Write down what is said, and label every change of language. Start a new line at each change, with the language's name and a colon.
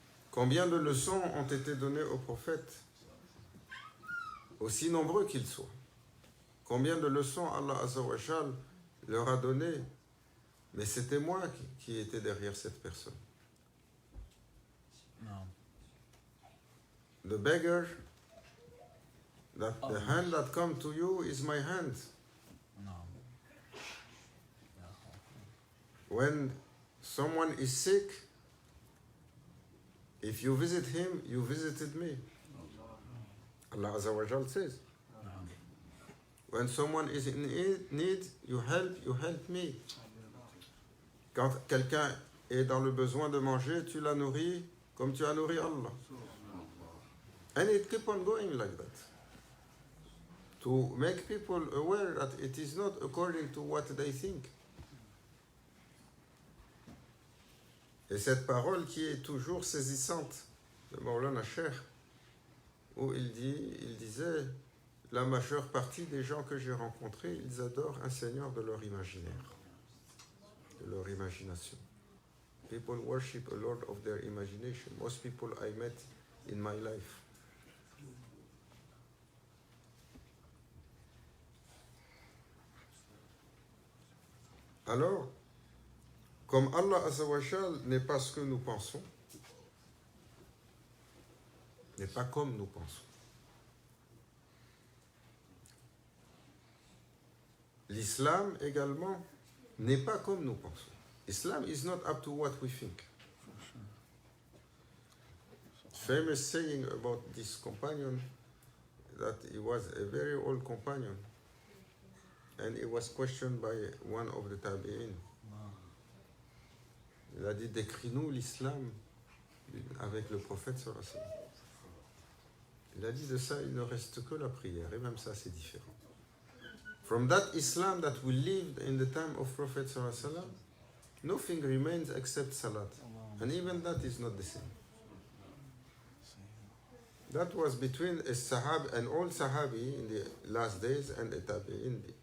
French: Combien de leçons ont été données aux prophètes, aussi nombreux qu'ils soient? Combien de leçons Allah Azza wa Jal leur a donné? Mais c'était moi qui étais derrière cette personne.
English: No. The beggar, the hand that come to you is my hand. No. when someone is sick, if you visit him, you visited me. Allah Azza wa Jal says. When someone is in need, you help me.
French: Quand quelqu'un est dans le besoin de manger, tu l'as nourri comme tu as nourri Allah.
English: And it keep on going like that. To make people aware that it is not according to what they think.
French: Et cette parole qui est toujours saisissante de Maulana Cheikh, où il disait, la majeure partie des gens que j'ai rencontrés, ils adorent un Seigneur de leur imaginaire, de leur imagination.
English: People worship a Lord of their imagination. Most people I met in my life.
French: Alors, comme Allah Azza wa Jal n'est pas ce que nous pensons, n'est pas comme nous pensons. L'islam également n'est pas comme nous pensons.
English: Islam is not up to what we think. Famous saying about this companion, that he was a very old companion, and he was questioned by one of the tabi'in.
French: Il a dit, décris-nous l'islam avec le prophète sallallahu alayhi wa sallam. Il a dit, de ça, il ne reste que la prière, et même ça, c'est différent.
English: From that Islam that we lived in the time of Prophet sallallahu alayhi wa sallam, nothing remains except salat. And even that is not the same. That was between an old Sahabi in the last days and a tabi'in.